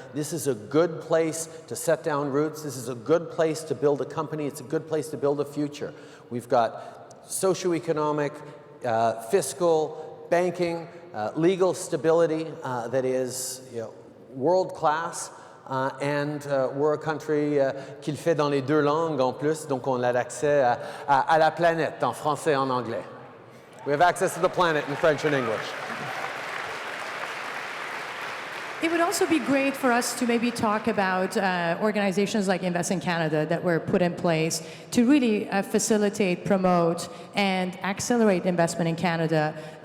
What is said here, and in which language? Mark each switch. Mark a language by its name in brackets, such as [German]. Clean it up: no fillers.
[English] This is a good place to set down roots. This is a good place to build a company. It's a good place to build a future. We've got socioeconomic, fiscal, banking, legal stability that is world-class. And we're a country [French] qui le fait dans les 2 langues en plus, donc on a l'accès à la planète en français et en anglais. [English] We have access to the planet in French and English. It would also be great for us to maybe talk about organizations like Invest in Canada that were put in place to really facilitate, promote, and accelerate investment in Canada.